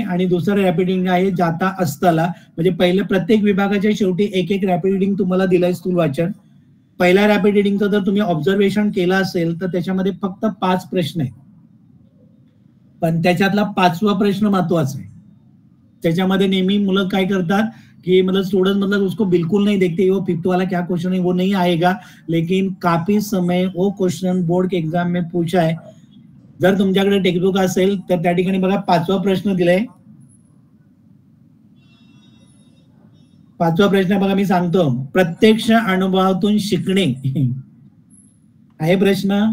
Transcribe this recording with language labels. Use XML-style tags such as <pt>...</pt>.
<mr>आणि दुसरं rapid reading आहे जाता असताला, म्हणजे पहिलं प्रत्येक विभागाच्या शेवटी एक रॅपिड रीडिंग तुम्हाला दिलंय स्थूल वाचन. पहिल्या रॅपिड रीडिंगचं जर तुम्ही ऑब्झर्वेशन केलं असेल तर त्याच्यामध्ये फक्त 5 प्रश्न आहेत, पण त्याच्यातला 5वा प्रश्न महत्वाचा आहे. त्याच्यामध्ये नेहमी मुलं काय करतात कि</mr> <hi>मतलब स्टूडेंट मतलब उसको बिल्कुल नहीं देखते, वो 5th वाला क्या क्वेश्चन है वो नहीं आएगा, लेकिन काफी समय वो क्वेश्चन बोर्ड के एग्जाम में पूछा है.</hi> <mr>जर तुमच्याकडे टेक्स्टबुक असेल तर त्या ठिकाणी बघा 5वा प्रश्न दिलाय. 5वा प्रश्न बघा, मी सांगतो. प्रत्यक्ष अनुभवातून शिकणे आहे प्रश्न.</mr>